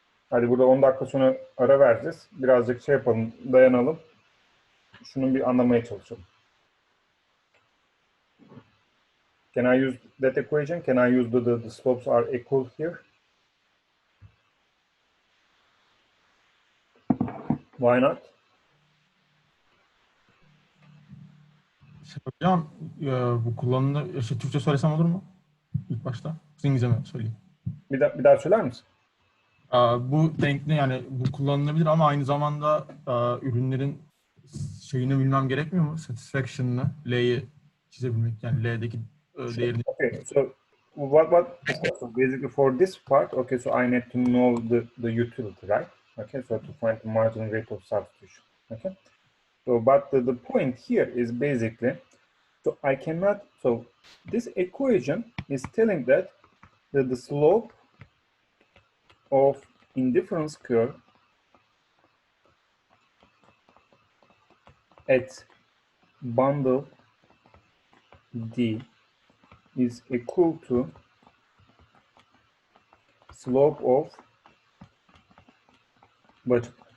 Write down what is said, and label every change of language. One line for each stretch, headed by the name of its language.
Turkish: Hadi burada 10 dakika sonra ara vereceğiz. Birazcık şey yapalım, dayanalım. Şunu bir anlamaya çalışalım.
English: Can I use that equation? Can I use the slopes are equal here? Why not?
Turkish: Hocam bu kullanımda Türkçe söylesem olur mu? İlk başta. İngilizce mi söyleyeyim? Bir daha söyler misin? Bu denklem yani bu kullanılabilir ama aynı zamanda ürünlerin şeyini bilmem gerekmiyor mu? Satisfaction'ını, L'yi çizebilmek yani L'deki değerini.
English: Okay, so so basically for this part, okay, so I need to know the utility, right? Okay, so to find the marginal rate of substitution. Okay, so but the point here is basically, so I cannot, so this equation is telling that the slope of indifference curve at bundle D is equal to slope of budget.